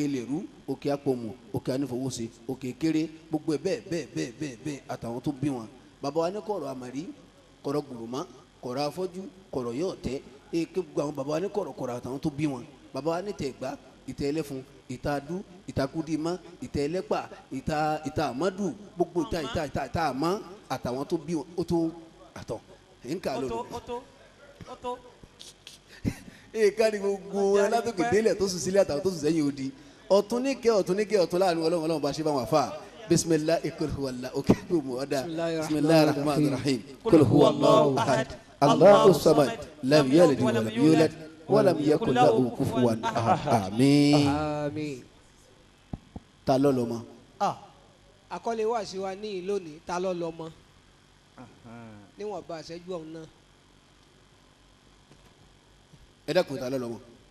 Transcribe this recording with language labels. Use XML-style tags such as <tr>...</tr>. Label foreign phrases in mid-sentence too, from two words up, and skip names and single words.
<yo>lèrú òkè àpòmù òkè anífowóṣe òkè kéré gbogbo ẹ bẹ́ẹ̀ àtàwọn tó bí wọn baba wa ní kọ̀rọ̀ àmàrí kọ̀rọ̀ gbùrùmá kọ̀rọ̀ afọ́jú kọ̀rọ̀ yóò tẹ́ èké gbogbo àwọn baba wa ní kọ̀rọ̀ àtàwọn tó bí wọn baba wa ní tẹ̀gbá ìtẹ́ ẹlẹ́fun ìta adú ìtakùdímọ́ ìtẹ́ ẹlẹ́pà ìta àmọ́dù gbogbo ìta àmọ́ àtàwọn tó bí wọn ó tó àtọ̀ nǹkan lónìí. èèkà ni gbogbo alátòkè délẹ̀ tó sùn sílẹ̀ àtàwọn tó sùn sẹ́yìn odi ọ̀tún níkẹ́ ọ̀tún láàrin ọlọ́run bá ṣe bá wọn fà</yo> <ar>بسم الله قل هو الله</ar> <yo>òkè kò mú ọ̀dà</yo> <ar>بسم الله الرحمن الرحيم قل هو الله أحد الله الصمد لم يلد ولم يولد ولم يكن له كفوا أحد</ar> <yo>àmín. ta ló lọ mọ. àkọlé wà sí wa ní lónìí ta ló lọ mọ níwọ̀n bá àṣẹjú ọ̀hún náà. ẹ dákun ta ló lọ mọ.</yo>